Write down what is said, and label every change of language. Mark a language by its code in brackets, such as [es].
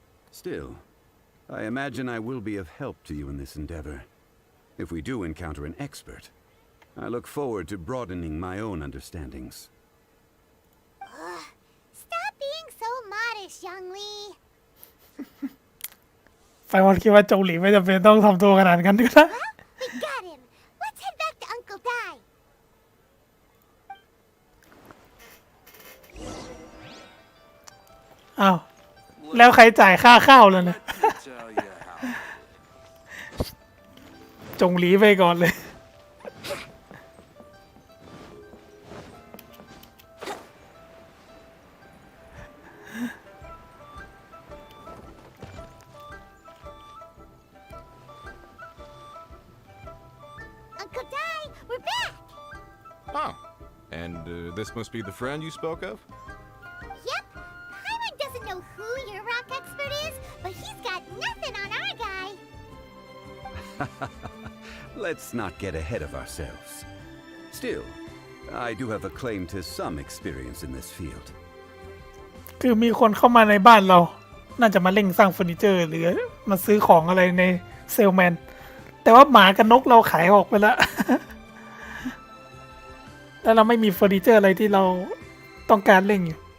[en] Still, I imagine I will be of help to you in this endeavor. If we do encounter an expert, I look forward to broadening my own understandings. Stop being so modest, Young Lee. [th] ไฟวอนคิดว่าจงหลีไม่จำเป็นต้องทำตัวขนาดนั้นก็ได้ [en] We got him. Let's head back to Uncle Dai. [th] อ้าวแล้วใครจ่ายค่าข้าวแล้วนะ [en] Tell you how. [th] จงหลีไปก่อนเลย [en] Uncle Dai, we're back. Oh, and this must be the friend you spoke of? Yep. Paimon doesn't know who your rock expert is, but he's got nothing on our guy. Let's not get ahead of ourselves. Still, I do have a claim to some experience in this field. [th] คือมีคนเข้ามาในบ้านเรา น่าจะมาเร่งสร้างเฟอร์นิเจอร์หรือมาซื้อของอะไรในเซลแมน แต่ว่าหมากับนกเราขายออกไปแล้ว แล้วเราไม่มีเฟอร์นิเจอร์อะไรที่เราต้องการเร่งอยู่